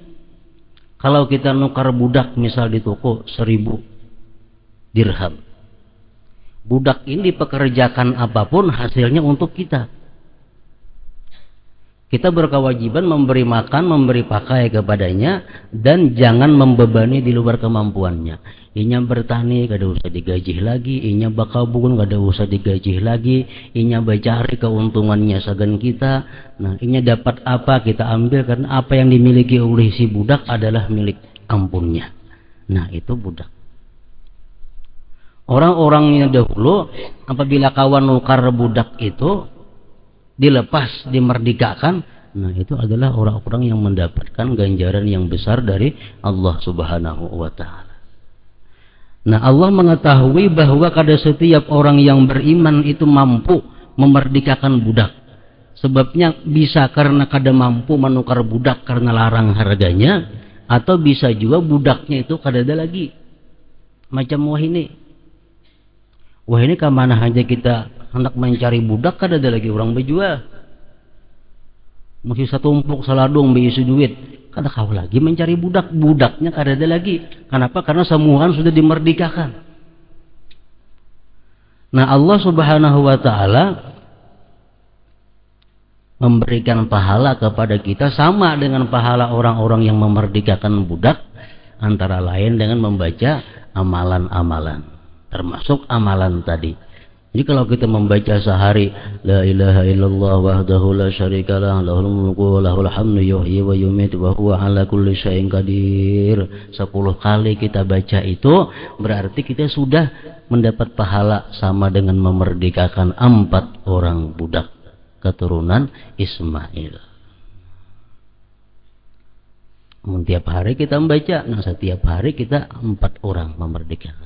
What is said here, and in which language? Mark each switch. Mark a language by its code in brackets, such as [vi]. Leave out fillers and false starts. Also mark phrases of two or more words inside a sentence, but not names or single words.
[id] Kalau kita nukar budak misal di toko 1.000 dirham, Budak ini dipekerjakan apapun hasilnya untuk kita. Kita berkewajiban memberi makan, memberi pakai kepadanya, dan jangan membebani di luar kemampuannya. [bjn] Inya bertani, kada usah digaji lagi. Inya bakabun, kada usah digaji lagi. Inya bercari keuntungannya sagan kita. Nah, inya dapat apa kita ambil, karena apa yang dimiliki oleh si budak adalah milik ampunnya. [id] Nah, itu budak. Orang-orangnya dahulu, apabila kawan nukar budak itu dilepas, dimerdekakan, nah itu adalah orang-orang yang mendapatkan ganjaran yang besar dari Allah [ar] سبحانه وتعالى. [id] Nah, Allah mengetahui bahwa kada setiap orang yang beriman itu mampu memerdekakan budak. Sebabnya bisa karena kada mampu menukar budak karena larang harganya, atau bisa juga budaknya itu kada ada lagi. [bjn] Macam wah ini kemana aja kita hendak mencari budak, kada ada lagi orang berjual. Masih satu tumpuk saladung berisi duit, kada kau lagi mencari budak. Budaknya kada ada lagi. Kenapa? [id] Karena semua sudah dimerdekakan. Nah, Allah [ar] سبحانه وتعالى [id] memberikan pahala kepada kita sama dengan pahala orang-orang yang memerdekakan budak, antara lain dengan membaca amalan-amalan, termasuk amalan tadi. Jadi kalau kita membaca sehari [ar] لا إله إلا الله وحده لا شريك له له الملك وله الحمد يحيي ويميت وهو على كل شيء قدير, [id] 10 kali kita baca itu berarti kita sudah mendapat pahala sama dengan memerdekakan 4 orang budak keturunan Ismail. Tiap hari kita membaca, nah setiap hari kita 4 orang memerdekakan.